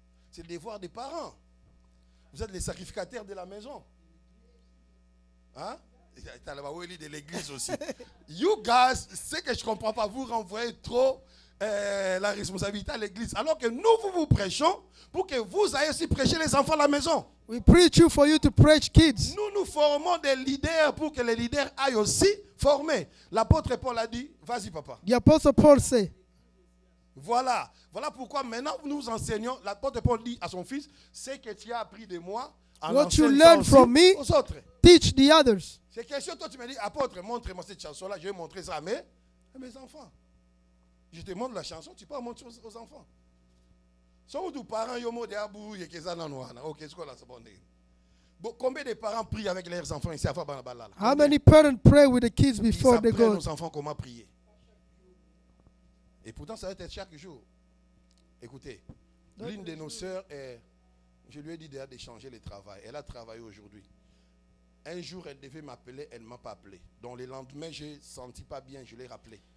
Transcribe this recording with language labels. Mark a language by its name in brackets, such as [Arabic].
[French] C'est le devoir des parents. Vous êtes les sacrificateurs de la maison. Hein? De l'église aussi. [English] You guys, [French] c'est que je ne comprends pas. Vous renvoyez trop la responsabilité à l'église. Alors que nous vous prêchons pour que vous ayez aussi prêcher les enfants à la maison. [English] We preach you for you to preach kids. [French] Nous formons des leaders pour que les leaders aillent aussi former. L'apôtre Paul a dit, vas-y papa. [English] The Apostle Paul said, [French] Voilà pourquoi maintenant nous enseignons. L'apôtre Paul dit à son fils, c'est que tu as appris de moi. En [English] what you [French] enseignant [English] learn [French] aussi [English] from me, [French] aux autres. [English] teach the others. [French] C'est question, toi tu me dis, apôtre, montre-moi cette chanson-là, je vais montrer ça à mes enfants. Je te montre la chanson, tu peux la montrer aux enfants. Sont tous parents yomo de abou et qu'ils en ont. Ok, c'est quoi là, c'est bon. Combien de parents prient avec leurs enfants ici à Fabanabala? [English] How many parents pray with the kids before they [French] Ils apprennent [English] go? [French] aux enfants comment prier. Et pourtant, ça va être chaque jour. Écoutez, l'une de nos sœurs, je lui ai dit déjà d'échanger le travail. Elle a travaillé aujourd'hui. Un jour, elle devait m'appeler, elle ne m'a pas appelé. Donc le lendemain, je ne senti pas bien, je l'ai rappelé.